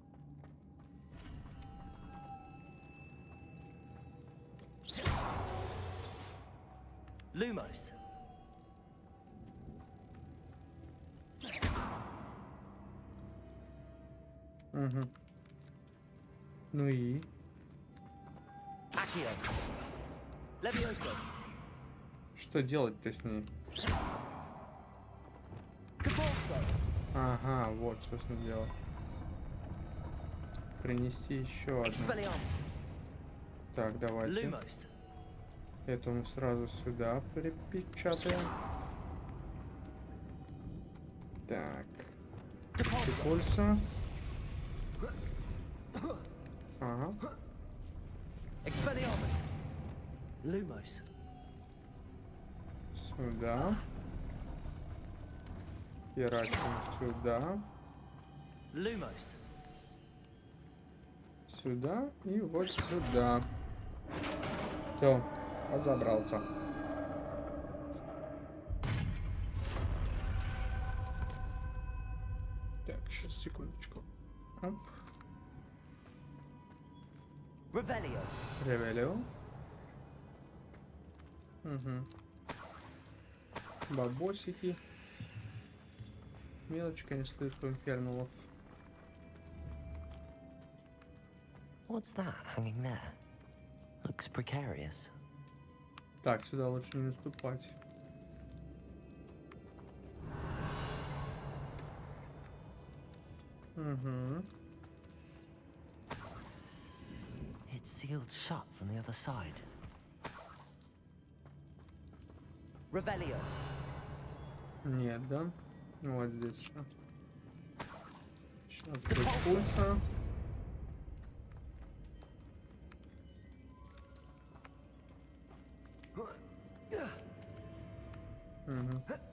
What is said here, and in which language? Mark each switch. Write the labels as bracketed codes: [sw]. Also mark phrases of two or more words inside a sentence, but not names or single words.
[ru] Lumos. Угу. Ну и? Accio. Levioso. Что делать-то с ней? Capulso. Ага, вот что с ней делать. Принести еще одну. Expelliarmus. Так, давайте. Lumos. Эту мы сразу сюда припечатаем. Так. Пульса. Ага. Expelliarmus. Lumos. Сюда. Херачим сюда. Lumos. Сюда и вот сюда. Все, разобрался. Так, сейчас, секундочку. Оп. Revelio. Ревелио. Угу. Бабосики. Мелочка, не слышу инферналов. [en] What's that hanging there? Looks precarious. [ru] Так, сюда лучше не наступать. Угу. [en] It's sealed shut from the other side. [ru] Revelio. Нет, да? Ну, вот здесь что. Сейчас будет пульса. Угу.